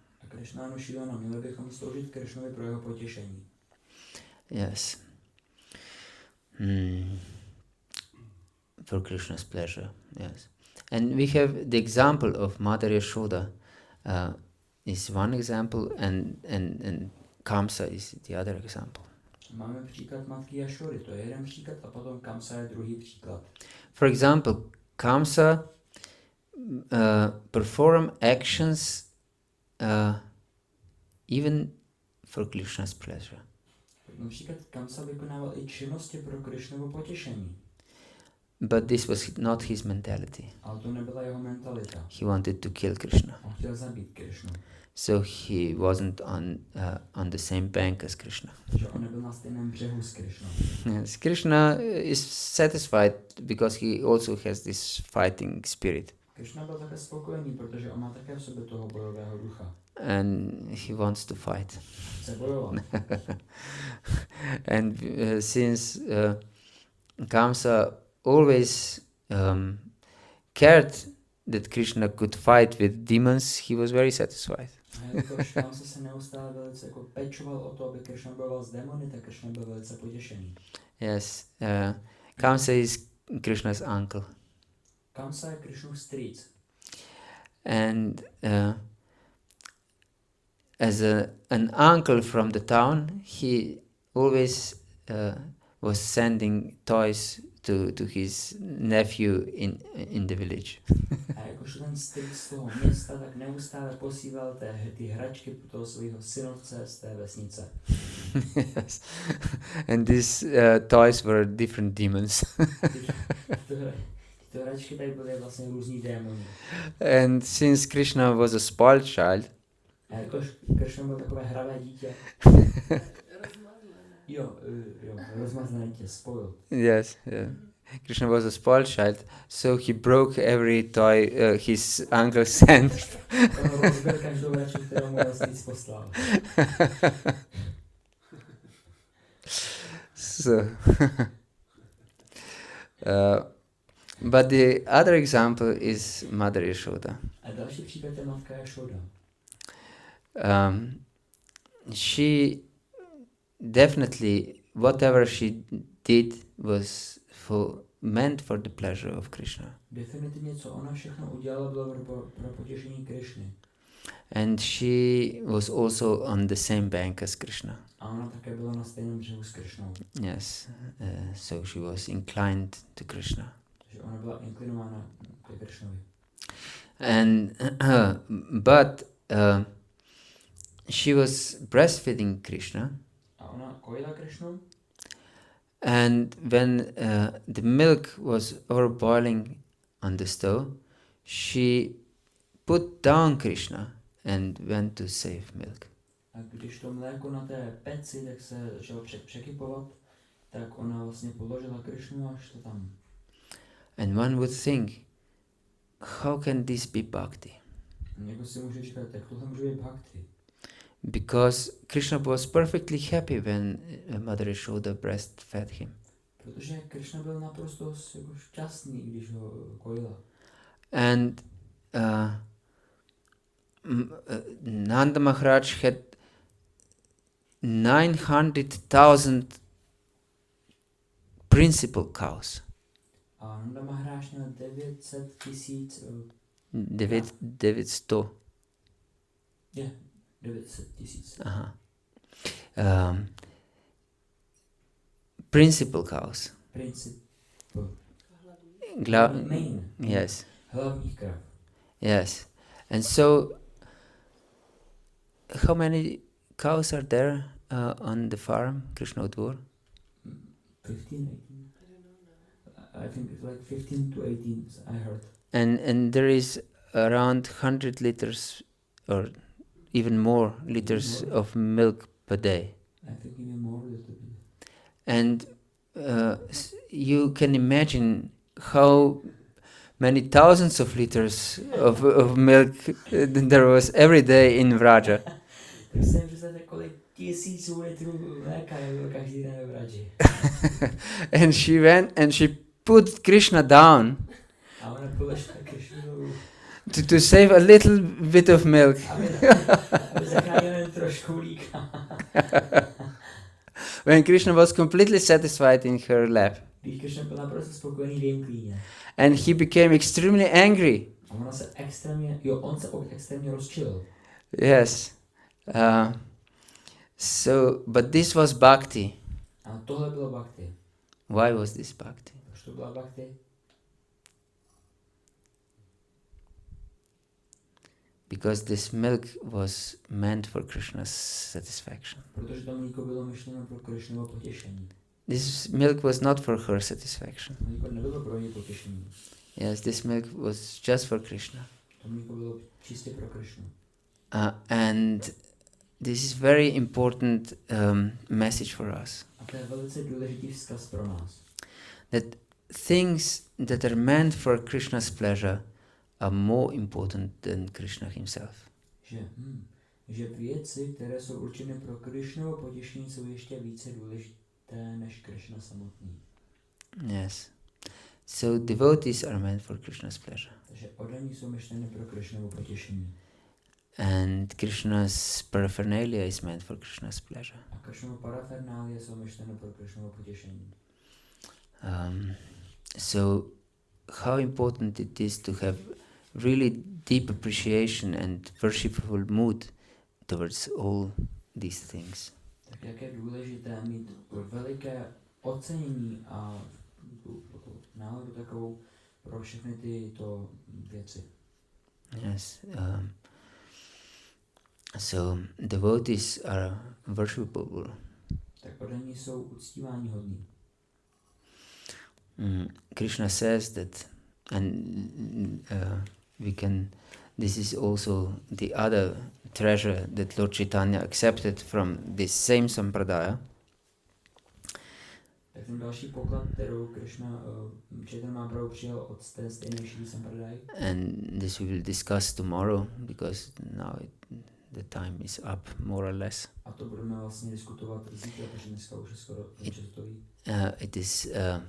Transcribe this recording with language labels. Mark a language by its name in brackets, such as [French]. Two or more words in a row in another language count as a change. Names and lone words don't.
[English] Yes. For Krishna's pleasure. Yes. And we have the example of Mother Yashoda is one example, and Kamsa is the other example. [Czech] Máme příklad matky Jašody, to je jeden příklad, a potom Kamsa je druhý příklad. [English] For example, Kamsa perform actions even for Krishna's pleasure. [Czech] Například Kamsa vykonával i činnosti pro Krishnovo potěšení. [English] But this was not his mentality. [Czech] Ale to nebyla jeho mentalita. [English] He wanted to kill Krishna. [Czech] On chtěl zabít Krishnu. [English] So he wasn't on the same bank as Krishna. [Czech] Že on nebyl na stejném břehu s Krishnou. [English] Yes, Krishna is satisfied because he also has this fighting spirit. [Czech] Krishna byl také spokojený, protože on má také v sobě toho bojového ducha. [English] And he wants to fight. [Czech] Chce bojovat. [English] And since Kamsa always cared that Krishna could fight with demons, he was very satisfied. [Czech] A jakož Kamsa se neustále velice jako pečoval o to, aby Krishna bojoval s démony, tak Krishna byl velice potěšený. [English] Yes, Kamsa is Krishna's uncle. [Czech] Kamsa je Krishnův strýc. [English] And as an uncle from the town, he always was sending toys to his nephew in the village. [Czech] A jakož ten strýc z toho města, tak neustále posílal ty hračky pro toho svého synovce z té vesnice. [English] Yes. And these toys were different demons. [Czech] Ty hračky tady byly vlastně různý démoni. [English] And since Krishna was a spoiled child, [Czech] a jakož Krishna byl takové hravé dítě. Jo, rozmazlené dítě, [English] spoiled. Yes, yeah. Krishna was a spoiled child, so he broke every toy his uncle sent. [Czech] On rozbil každou hračku, kterou mu strýc poslal. [English] So, But the other example is Mother Yashoda. [Czech] A další příklad je matka Jašoda. [English] She definitely, whatever she did was meant for the pleasure of Krishna. [Czech] Definitivně, co ona všechno udělala, bylo pro potěšení Krišny. [English] And she was also on the same bank as Krishna. [Czech] A ona také byla na stejném břehu s Krišnou. [English] Yes, so she was inclined to Krishna. [Czech] Takže ona byla inklinována ke Krišnovi. [English] And but she was breastfeeding Krishna. [Czech] A ona kojila Krišnu. [English] And when the milk was overboiling on the stove, she put down Krishna and went to save milk. [Czech] A když to mléko na té peci, tak se začalo překypovat, tak ona vlastně položila Krišnu a šla tam. [English] And one would think, how can this be bhakti? [Czech] Jako si může říkat, tak tohle může být bhakti. [English] Because Krishna was perfectly happy when Mother Yashoda breastfed him. [Czech] Protože Krišna byl naprosto jako šťastný, když ho kojila. [English] And Nanda Maharaj had 900,000 principal cows. [Czech] A Nanda Maharaj měl 900 000. 900. Je, 900 000. [English] Aha. Principal cows. Main. Yes. [Czech] Hlavních krav. [English] Yes. And so, how many cows are there on the farm, Krishna Dvor? 15, 18. I think it's like 15 to 18, I heard. And there is around 100 liters or even more liters of milk per day. I think even more a little bit. And you can imagine how many thousands of liters of milk there was every day in Vraja. [Czech] Tak si představte, kolik tisíců litrů mléka bylo každý den ve Vraji. [English] And she went and she put Krishna down [Czech] A ona položila Krišnu [English] to save a little bit of milk. [Czech] aby zachránila jen trošku mlíka. [English] When Krishna was completely satisfied in her lap. [Czech] Když Krišna byl naprosto spokojený v jejím klíně. [English] And he became extremely angry. [Czech] A ona se extrémně, on se extrémně rozčilil. [English] Yes. But this was bhakti. [Czech] A tohle bylo bhakti. [English] Why was this bhakti? [Czech] Proč to byla bhakti? [English] Because this milk was meant for Krishna's satisfaction. [Czech] Protože to mlíko bylo myšleno pro Krišnovo potěšení. [English] This milk was not for her satisfaction. [Czech] Mlíko nebylo pro něj potěšení. [English] Yes, this milk was just for Krishna. [Czech] To mlíko bylo čistě pro Krišnu. [English] And this is very important message for us. [Czech] A to je velice důležitý vzkaz pro nás. [English] That things that are meant for Krishna's pleasure are more important than Krishna himself. [Czech] Že věci, které jsou určeny pro Krišnovo potěšení, jsou ještě více důležité než Krišna samotný. [English] Yes. So devotees are meant for Krishna's pleasure. [Czech] Takže oddaní jsou myšleny pro Krišnovo potěšení. [English] And Krishna's paraphernalia is meant for Krishna's pleasure. [Czech] A Krišnovo parafernálie jsou myšleny pro Krišnovo potěšení. [English] So how important it is to have really deep appreciation and worshipful mood towards all these things. [Czech] Tak jak je důležité mít veliké ocenění a náladu takovou pro všechny tyto věci. [English] Yes. So devotees are worshipable. [Czech] Tak oddaní jsou uctívání hodní. [English] Krishna says that, and this is also the other treasure that Lord Chaitanya accepted from this same sampradaya. [Czech] Tak ten další poklad, kterou Krishna Caitanya Mahaprabhu přijal od té stejné Šri sampradaya. [English] And this we will discuss tomorrow, because now the time is up, more or less. [Czech] A to budeme vlastně diskutovat zítra, protože dneska už je skoro časový.